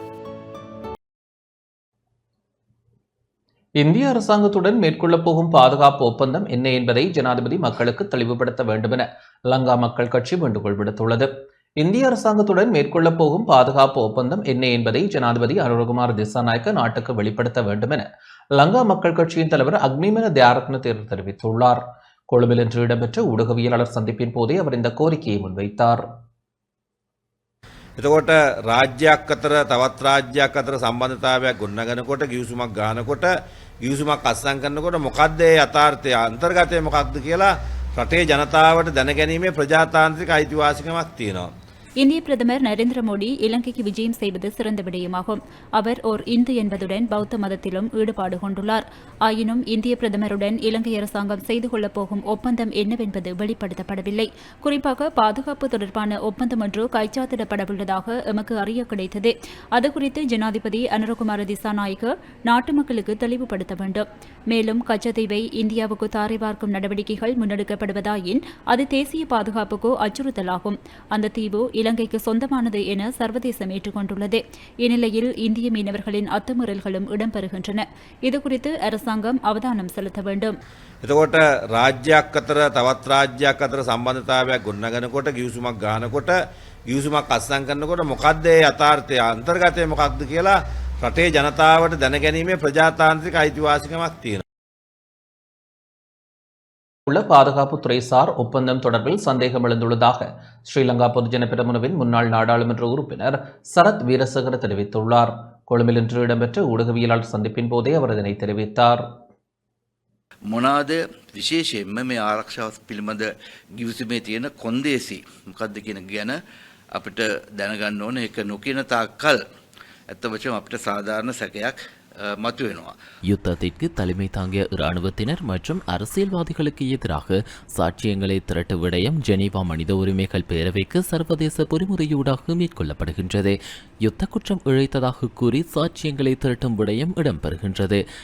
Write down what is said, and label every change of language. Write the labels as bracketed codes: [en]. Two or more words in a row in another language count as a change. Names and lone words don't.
[ta] இந்திய அரசாங்கத்துடன் மேற்கொள்ளப் போகும் பாதுகாப்பு ஒப்பந்தம் என்ன என்பதை ஜனாதிபதி மக்களுக்கு தெளிவுபடுத்த வேண்டும் என லங்கா மக்கள் கட்சி வேண்டுகோள் விடுத்துள்ளது. இந்திய அரசாங்கத்துடன் மேற்கொள்ளப் போகும் பாதுகாப்பு ஒப்பந்தம் என்ன என்பதை ஜனாதிபதி அனுரகுமார திசாநாயக்க நாட்டுக்கு வெளிப்படுத்த வேண்டும் என லங்கா மக்கள் கட்சியின் தலைவர் அக்னிமன தியாரத்ன தேர்வு தெரிவித்துள்ளார். கொழும்பில் இன்று இடம்பெற்ற ஊடகவியலாளர் சந்திப்பின் போதே அவர் இந்த கோரிக்கையை முன்வைத்தார். [si] එතකොට රාජ්‍යයක් අතර තවත් රාජ්‍යයක් අතර සම්බන්ධතාවයක් ගොඩනගනකොට ගිවිසුමක් ගන්නකොට ගිවිසුමක් අත්සන් කරනකොට මොකද්ද ඒ යථාර්ථය අන්තර්ගතය මොකක්ද කියලා රටේ ජනතාවට දැනගැනීමේ ප්‍රජාතාන්ත්‍රික අයිතිවාසිකමක් තියෙනවා. [ta] இந்திய பிரதமர் நரேந்திர மோடி இலங்கைக்கு விஜயம் செய்வது சிறந்த விடயமாகும். அவர் ஓர் இந்து என்பதுடன் பௌத்த மதத்திலும் ஈடுபாடு கொண்டுள்ளார். ஆயினும் இந்திய பிரதமருடன் இலங்கை அரசாங்கம் செய்து கொள்ளப் போகும் ஒப்பந்தம் என்னவென்பது வெளிப்படுத்தப்படவில்லை. குறிப்பாக பாதுகாப்பு தொடர்பான ஒப்பந்தம் ஒன்று கைச்சாத்திடப்படவுள்ளதாக எமக்கு அறிய கிடைத்தது. அதுகுறித்து ஜனாதிபதி அனுரகுமார திசாநாயக்க நாட்டு மக்களுக்கு தெளிவுபடுத்த வேண்டும். மேலும் கச்சத்தீவை இந்தியாவுக்கு தாரை பார்க்கும் நடவடிக்கைகள் முன்னெடுக்கப்படுவதாயின் அது தேசிய பாதுகாப்புக்கு அச்சுறுத்தலாகும். அந்த தீவு இலங்கைக்கு சொந்தமானது என சர்வதேசம் ஏற்றுக்கொண்டுள்ளது. இந்நிலையில் இந்திய மீனவர்களின் அத்துமீறல்களும் இடம்பெறுகின்றன. இதுகுறித்து அரசாங்கம் அவதானம் செலுத்த வேண்டும். [si] එතකොට රාජ්‍යයක් අතර තවත් රාජ්‍යයක් අතර සම්බන්ධතාවයක් ගොඩනගනකොට ගිවිසුමක් ගන්නකොට ගිවිසුමක් අත්සන් කරනකොට මොකද්ද ඒ යථාර්ථය අන්තර්ගතය මොකක්ද කියලා රටේ ජනතාවට දැනගැනීමේ ප්‍රජාතාන්ත්‍රික අයිතිවාසිකමක් තියෙනවා. [ta] உள்ள பாதுகாப்புத்துறை சார் ஒப்பந்தம் தொடர்பில் சந்தேகம் எழுந்துள்ளதாக ஸ்ரீலங்கா பொதுஜன பெரமுனவின் முன்னாள் நாடாளுமன்ற உறுப்பினர் சரத் வீரசேகர தெரிவித்துள்ளார். கொழும்பில் இன்று இடம்பெற்ற ஊடகவியலாளர் சந்திப்பின் போதே அவர் இதனை தெரிவித்தார். [si] මොනාද විශේෂයෙන්ම මේ ආරක්ෂාව පිළිබඳ ගිවිසුමේ තියෙන කොන්දේසි මොකක්ද කියන ගැන අපිට දැනගන්න ඕන. ඒක නොකියන තාක්කල් ඇත්ත වශයෙන්ම අපිට සාධාරණ සැකයක් மத்துவேனுவா. [ta] யுத்தத்திற்கு தலைமை தாங்கிய இராணுவத்தினர் மற்றும் அரசியல்வாதிகளுக்கு எதிராக சாட்சியங்களை திரட்டு விடயம் ஜெனீவா மனித உரிமைகள் பேரவைக்கு சர்வதேச பொறிமுறையூடாக மேற்கொள்ளப்படுகின்றது. யுத்த குற்றம் இழைத்ததாக கூறி சாட்சியங்களை திரட்டும் விடயம் இடம்பெறுகின்றது.